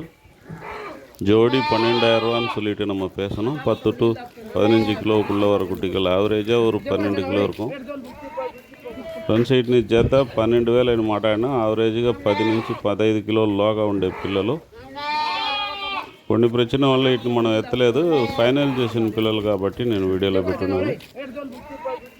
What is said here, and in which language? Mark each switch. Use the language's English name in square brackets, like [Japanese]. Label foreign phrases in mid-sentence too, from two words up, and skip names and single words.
[Tamil] ஜோடி 12,000 சொல்லிட்டு நம்ம பேசணும். 10 to 15 கிலோவுக்குள்ளே வர குட்டிகள். ஆவரேஜாக ஒரு 12 கிலோ இருக்கும். [English] front side [Telugu] జత 12,000 అని మాట్లాడినా. ఆవరేజ్గా 10 నుంచి 15 కిలోల లోగా ఉండే పిల్లలు. కొన్ని ప్రశ్న వల్ల వీటిని మనం ఎత్తలేదు. ఫైనల్ చేసిన పిల్లలు కాబట్టి నేను వీడియోలో పెట్టున్నాను.